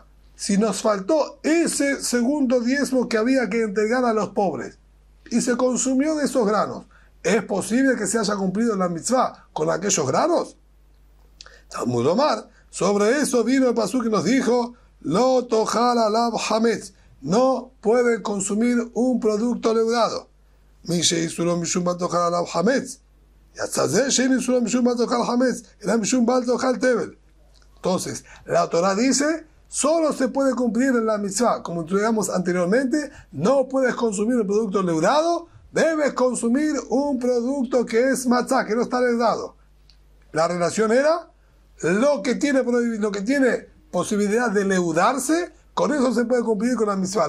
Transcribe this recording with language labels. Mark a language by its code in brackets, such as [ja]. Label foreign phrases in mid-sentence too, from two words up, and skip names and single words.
[es] Si nos faltó ese segundo diezmo que había que entregar a los pobres y se consumió de esos granos, ¿es posible que se haya cumplido la mitzvah con aquellos granos? [he] תלמוד לומר, [es] sobre eso vino el pasuk que nos dijo, [he] לא תאכל עליו חמץ, [es] no pueden consumir un producto leudado. [he] מי שאיסורו משום בל תאכל עליו חמץ יצא זה שאיסורו משום בל תאכל חמץ אלא משום בל תאכל טבל. [es] Entonces, la Torah dice, solo se puede cumplir en la mitzvah, como estudiamos anteriormente, no puedes consumir un producto leudado, debes consumir un producto que es matzah, que no está leudado. La relación era, lo que tiene posibilidad de leudarse, con eso se puede cumplir con la mitzvah.